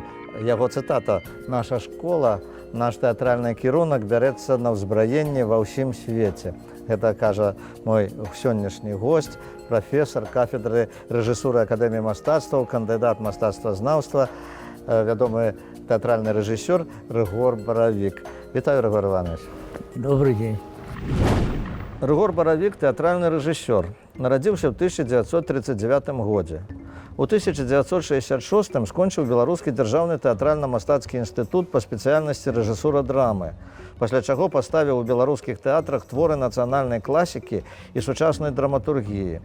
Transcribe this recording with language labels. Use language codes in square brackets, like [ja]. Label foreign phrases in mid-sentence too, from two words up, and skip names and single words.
[be] Яго цытата «Наша школа, наш тэатральны кірунак бярэцца на ўзбраенне ва ўсім свеце». Гэта кажа мой сённяшні госць, прафесар кафедры рэжысуры Акадэміі мастацтваў, кандыдат мастацтвазнаўства, вядомы тэатральны рэжысёр Рыгор Баравік. Вітаю, Рыгор Иванович. [ru] Добрый день. [be] Рыгор Баравік – тэатральны рэжысёр. Нарадзіўся ў 1939 годзе. У 1966 скончыў Беларускі дзяржаўны тэатральна-мастацкі інстытут па спецыяльнасці рэжысура драмы, пасля чаго паставіў у беларускіх тэатрах творы нацыянальнай класікі і сучаснай драматургіі.